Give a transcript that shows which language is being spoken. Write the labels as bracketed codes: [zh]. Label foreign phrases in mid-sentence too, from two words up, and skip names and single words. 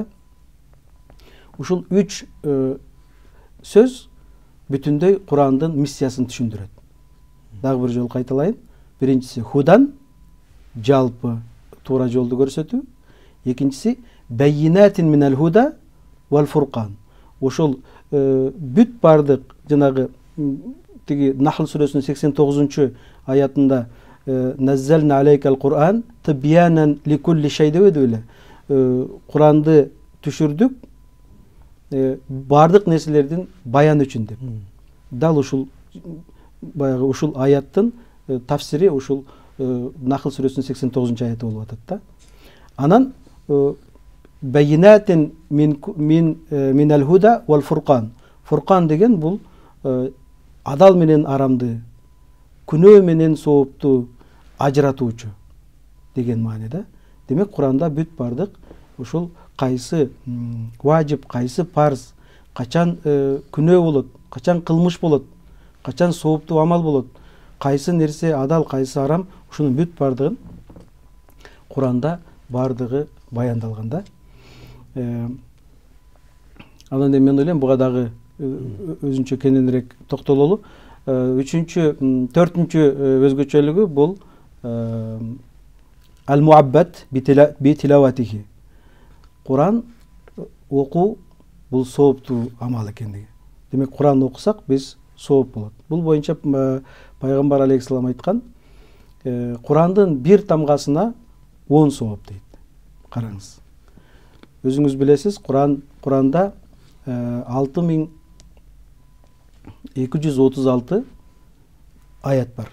[ky] Ушул 3 сөз бүтүндөй Курандын миссиясын түшүндүрөт. Дагы бир жолу кайталайын. Биринчиси худан, жалпы туура жолду көрсөтүү. [ar] Экинчиси بينات من الهدى والفرقان. [ky] Ошол бүт бардык жанагы тиги Нахл сүрөсүнүн 89 аятында [ar] نزلنا عليك القرآن تبيانا لكل شيء [ky] деп эле. Kur'an'ды түшүрдүк бардык нерселердин баян үчүн деп. Дал ушул баягы ушул аяттын тафсири ушул Нахл сүрөсүнүн 89 аяты болуп атат да. [ar] Анан بينات من الهدى والفرقان. [ky] Фуркан деген бул адал менен арамды, күнөө менен соопту ажыратуучу деген маанеде. Демек Куранда бүт бардык ушул кайсы важип, кайсы парз, качан күнөө болот, качан кылмыш болот, качан сооптуу амал болот, кайсы нерсе адал, кайсы арам, ушунун бүт бардыгын Куранда бардыгы баяндалган да. Анан мен ойлойм буга дагы өзүнчө кененирээк токтололу. Төртүнчү өзгөчөлүгү бул [ar] المتعبد بتلاوته. [ky] Kur'an окуу бул сооптуу амал экендиги. Демек Кур'ан окусак биз сооп болот. Бул боюнча пайгамбар алейхиссалам айткан, Кур'андын бир тамгасына 10 сооп дейт. Караңыз. Өзүңүз билесиз, Кур'анда 6236 аят бар.